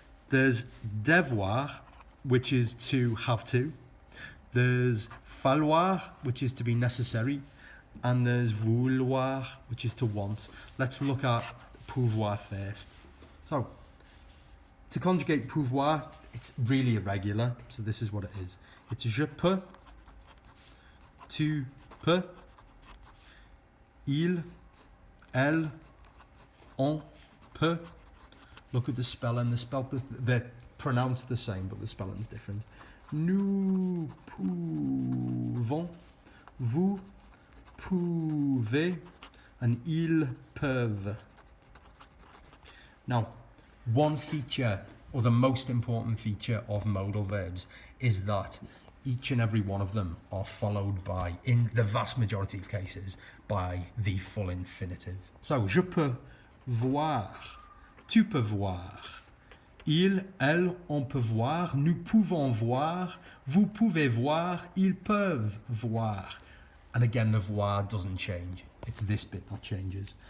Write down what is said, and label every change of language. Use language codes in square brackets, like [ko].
[en] There's devoir, which is to have to. There's falloir, which is to be necessary. And there's vouloir, which is to want. Let's look at pouvoir first. So, to conjugate pouvoir, it's really irregular. So this is what it is. [fr] It's je peux, tu peux, il, elle, on peut. [en] Look at the spelling. They're pronounced the same, but the spelling is different. [fr] Nous pouvons, vous pouvez, and ils peuvent. [en] Now, one feature, or the most important feature of modal verbs, is that each and every one of them are followed by, in the vast majority of cases, by the full infinitive. [fr] So, je peux voir, tu peux voir, il, elle, on peut voir, nous pouvons voir, vous pouvez voir, ils peuvent voir. [en] And again, the voir doesn't change. It's this bit that changes.